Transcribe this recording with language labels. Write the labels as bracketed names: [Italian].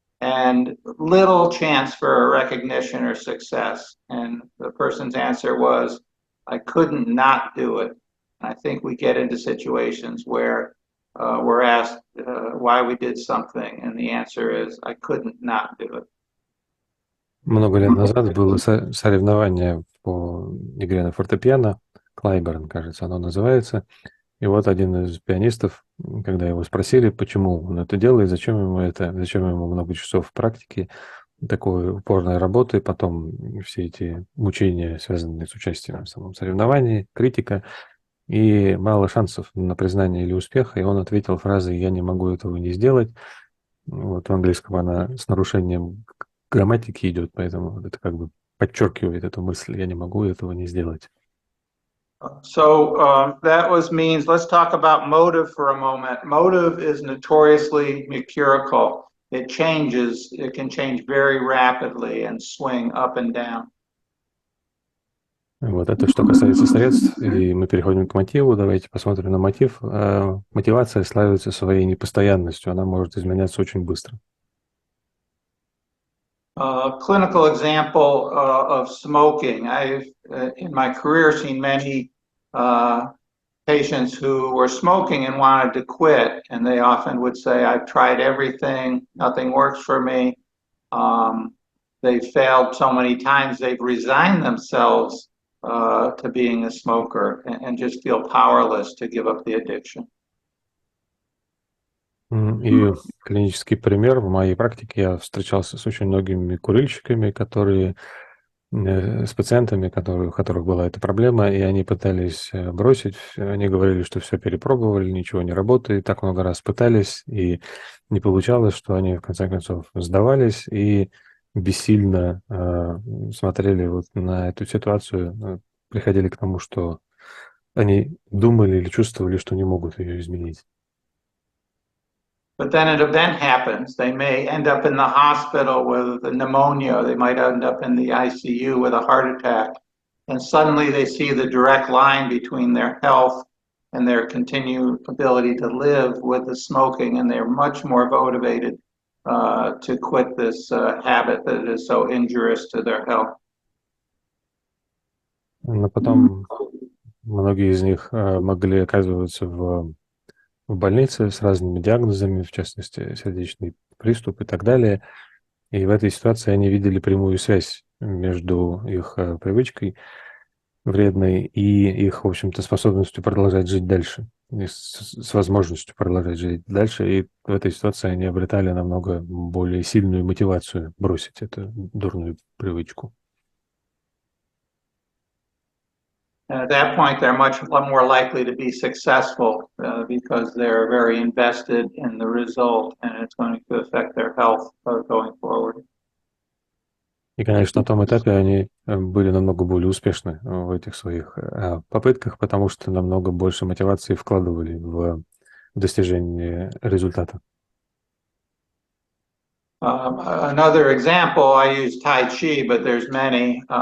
[English] and little chance for recognition or success. And the person's answer was, I couldn't not do it. I think we get into situations where we're asked why we did something, and the answer is, I couldn't not do it. [Russian] Много лет назад было соревнование по игре на фортепиано, Клайберн, кажется, оно называется. И вот один из пианистов, когда его спросили, почему он это делает, зачем ему много часов практики, такой упорной работы, потом все эти мучения, связанные с участием в самом соревновании, критика, и мало шансов на признание или успех, и он ответил фразой «я не могу этого не сделать». Вот в английском она с нарушением грамматики идет, поэтому это как бы подчеркивает эту мысль «я не могу этого не сделать». [English] So that means, let's talk about motive for a moment. Motive is notoriously mercurial. It changes, it can change very rapidly and swing up and down. [Russian] Вот это что касается средств, и мы переходим к мотиву. Давайте посмотрим на мотив. Мотивация славится своей непостоянностью, она может изменяться очень быстро. [English] Clinical example of smoking. I've in my career seen many patients who were smoking and wanted to quit, and they often would say, I've tried everything, nothing works for me. They've failed so many times, they've resigned themselves to being a smoker and just feel powerless to give up the addiction. [Russian] И клинический пример. В моей практике я встречался с очень многими курильщиками, с пациентами, у которых была эта проблема, и они пытались бросить. Они говорили, что все перепробовали, ничего не работает, так много раз пытались, и не получалось, что они в конце концов сдавались и бессильно смотрели вот на эту ситуацию, приходили к тому, что они думали или чувствовали, что не могут ее изменить. [English] But then an event happens. They may end up in the hospital with pneumonia. They might end up in the ICU with a heart attack. And suddenly they see the direct line between their health and their continued ability to live with the smoking. And they're much more motivated to quit this habit that is so injurious to their health. [Russian] Но потом многие из них могли оказываться в больнице с разными диагнозами, в частности, сердечный приступ и так далее. И в этой ситуации они видели прямую связь между их привычкой вредной и их, в общем-то, способностью продолжать жить дальше, и с возможностью продолжать жить дальше. И в этой ситуации они обретали намного более сильную мотивацию бросить эту дурную привычку. [English] And at that point, they're much more likely to be successful because they're very invested in the result, and it's going to affect their health going forward. [Russian] И, конечно, на том этапе они были намного более успешны в этих своих попытках, потому что намного больше мотивации вкладывали в достижение результата. [English] Another example, I use Tai Chi, but there's many.